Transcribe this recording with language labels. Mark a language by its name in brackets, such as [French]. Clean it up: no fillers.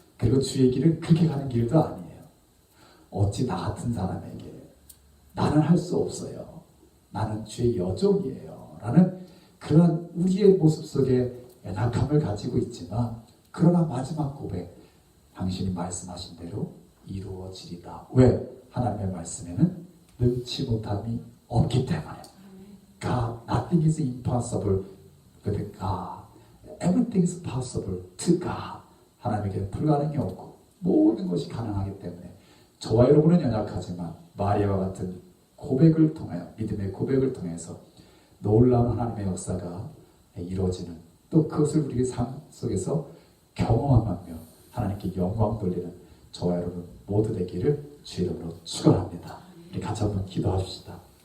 [Korean] 그리고 주의 길은 그렇게 가는 길도 아니에요. 어찌 나 같은 사람에게 나는 할 수 없어요, 나는 주의 여종이에요 라는 그런 우리의 모습 속에 연약함을 가지고 있지만, 그러나 마지막 고백, 당신이 말씀하신 대로 이루어지리다. 왜? 하나님의 말씀에는 능치 못함이 없기 때문에. [English] God, nothing is impossible with God. Everything is possible to God. [Korean] 하나님에게는 불가능이 없고 모든 것이 가능하기 때문에 저와 여러분은 연약하지만 마리아와 같은 고백을 통하여, 믿음의 고백을 통해서 놀라운 하나님의 역사가 이루어지는, 또 그것을 우리의 삶 속에서 경험하며 하나님께 영광 돌리는 저와 여러분 모두 되기를 주 이름으로 축원합니다. 우리 같이 한번 기도하십시다.